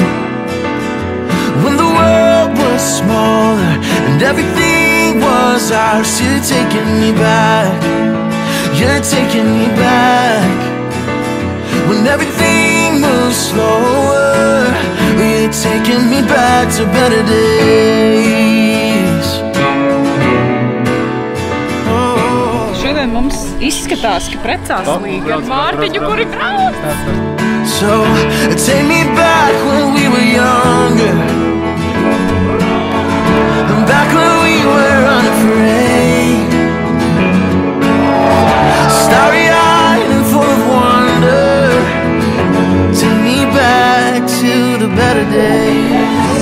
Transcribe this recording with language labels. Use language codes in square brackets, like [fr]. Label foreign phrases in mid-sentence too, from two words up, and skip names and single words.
[en] When the world was smaller and everything was ours, you're taking me back, you're taking me back. When everything moves slower, you're taking me back to better days. [lv] Šodien mums izskatās, ka precās līga ar Mārtiņu, kuri brauc. [en] So, take me back when we were younger, back when we were unafraid, starry-eyed and full of wonder. Take me back to the better days.